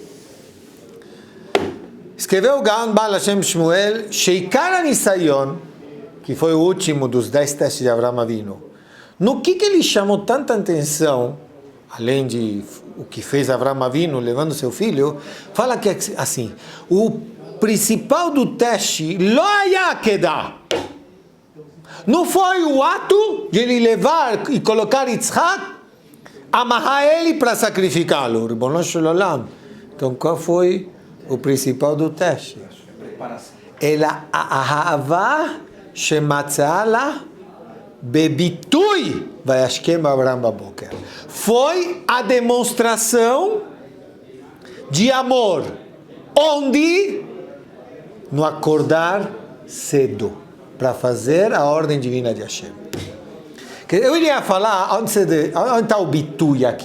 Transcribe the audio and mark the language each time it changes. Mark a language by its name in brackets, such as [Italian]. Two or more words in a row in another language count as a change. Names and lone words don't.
[Portuguese] Escreveu o Gaon Baal Hashem Shmuel, [Hebrew] שעיקר הניסיון, [Portuguese] que foi o último dos 10 testes de Avraham Avinu. No que ele chamou tanta atenção, além de o que fez Avraham Avinu levando seu filho, fala que assim, o principal do teste, [Hebrew] לא היה עקידה, [Portuguese] não foi o ato de ele levar e colocar Yitzhak, amarrar ele para sacrificá-lo, [Hebrew] ריבונו של עולם. [Portuguese] Então qual foi o principal do teste? [Hebrew] אלא אהבה שמצאה בביטוי וישכם אברהם בבוקר. [Portuguese] Foi a demonstração de amor. Onde? No acordar cedo, para fazer a ordem divina de Hashem. Eu iria falar, onde está o bitui aqui?